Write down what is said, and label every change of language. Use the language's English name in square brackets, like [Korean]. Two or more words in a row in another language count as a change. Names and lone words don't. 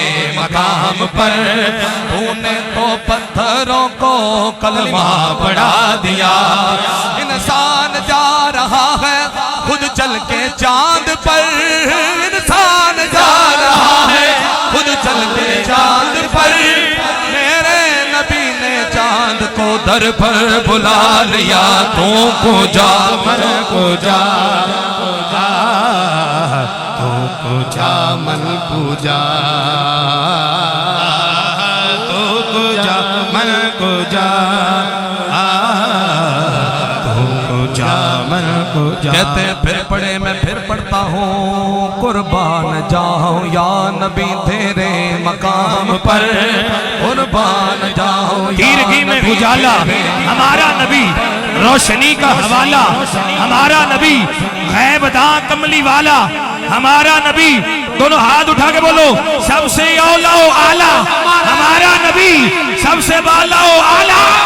[Urdu] مقام پر تو نے تو پتھروں کو کلمہ پڑھا دیا انسان جا رہا ہے خود چل کے چاند پر انسان جا رہا ہے خود چل کے چاند پر میرے نبی نے چاند کو در پر بلا لیا [Persian] تو کجا من کجا تو کجا من کجا تو کجا من کجا تو کجا من کجا [Urdu] کہتے پھر پڑھے میں پھر پڑھتا ہوں قربان جاؤں یا نبی تیرے مقام پر قربان جاؤں تیرگی میں اجالا ہمارا نبی روشنی کا حوالہ ہمارا نبی غیب داں کملی والا ہمارا نبی دونوں ہاتھ اٹھا کے بولو سب سے اولا و اعلیٰ ہمارا نبی سب سے بالا و اعلیٰ